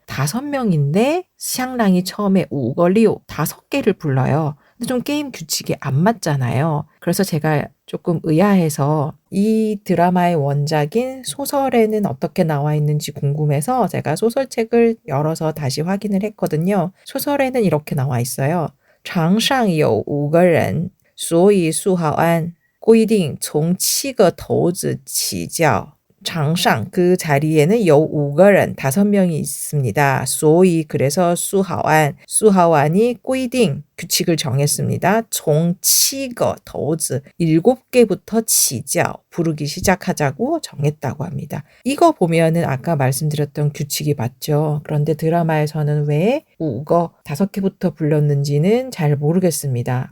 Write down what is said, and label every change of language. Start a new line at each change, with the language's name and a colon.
Korean: 5명인데 샹랑이 처음에 우걸리오 5개를 불러요. 근데 좀 게임 규칙이 안 맞잖아요. 그래서 제가 조금 의아해서 이 드라마의 원작인 소설에는 어떻게 나와 있는지 궁금해서 제가 소설책을 열어서 다시 확인을 했거든요. 소설에는 이렇게 나와 있어요.
Chinese: 场上有5个人所以苏浩安规定从7个骰子起叫场上
Korean: 그 자리에는
Chinese: 有5个人
Korean: 5명이 있습니다. 소위 그래서 수하완이 规定 규칙을 정했습니다. 총 7个骰子 7개부터 치자 부르기 시작하자고 정했다고 합니다. 이거 보면은 아까 말씀드렸던 규칙이 맞죠. 그런데 드라마에서는 왜 5거 5개부터 불렀는지는 잘 모르겠습니다.